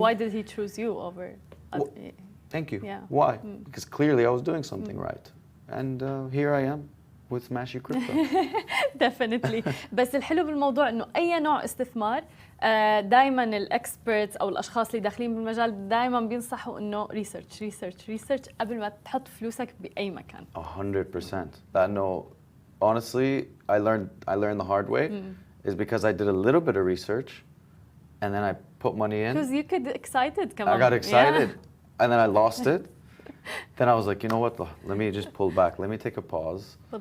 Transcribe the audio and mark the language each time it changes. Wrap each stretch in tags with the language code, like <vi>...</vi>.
<en>Why did he choose you over? Well, thank you. Yeah. Why? Because clearly I was doing something right. And here I am with Smashy Crypto. Definitely.</en> <ar>بس الحلو بالموضوع انه اي نوع استثمار دائما الاكسبرتس او الاشخاص اللي داخلين بالمجال دائما بينصحوا انه ريسيرش قبل ما تحط فلوسك باي مكان.</ar> <en>100%. لانه honestly I learned the hard way is because I did a little bit of research and then I put money in. Because you get excited كمان. I got excited and then I lost it. Then I was like, you know what? Let me just pull back. Let me take a pause.</en>